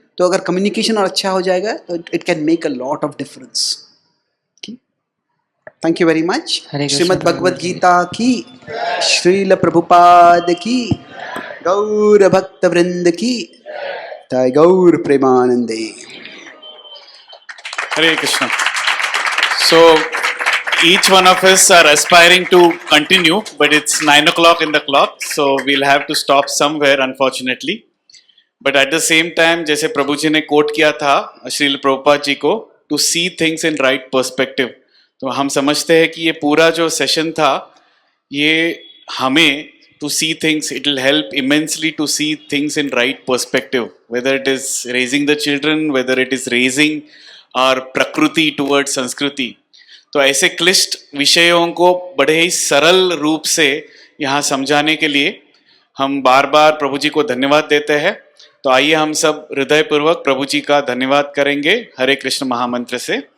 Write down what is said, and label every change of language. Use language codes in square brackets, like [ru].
[hi] तो अगर कम्युनिकेशन और अच्छा हो जाएगा तो [en] It can make a lot of difference. Thank you very much. [hi] हरे कृष्ण श्रीमद् प्रभु भगवद जी। गीता की, श्रील प्रभुपाद की, गौर भक्त वृंद की, जय गौर प्रेमानंदे। [en] Hare Krishna. So each one of us are aspiring to continue, but it's 9 o'clock in the clock, so we'll have to stop somewhere, unfortunately. But at the same time, [hi] जैसे प्रभु जी ने coat किया था श्रील प्रभुपाद जी को, [en] to see things in right perspective. [hi] तो हम समझते हैं कि ये पूरा जो सेशन था, ये हमें [en] to see things, it will help immensely to see things in right perspective, whether it is raising the children, whether it is raising our prakriti towards संस्कृति। [hi] तो ऐसे क्लिष्ट विषयों को बड़े ही सरल रूप से यहाँ समझाने के लिए हम बार बार प्रभु जी को धन्यवाद देते हैं। तो आइए हम सब हृदयपूर्वक प्रभु जी का धन्यवाद करेंगे हरे कृष्ण महामंत्र से।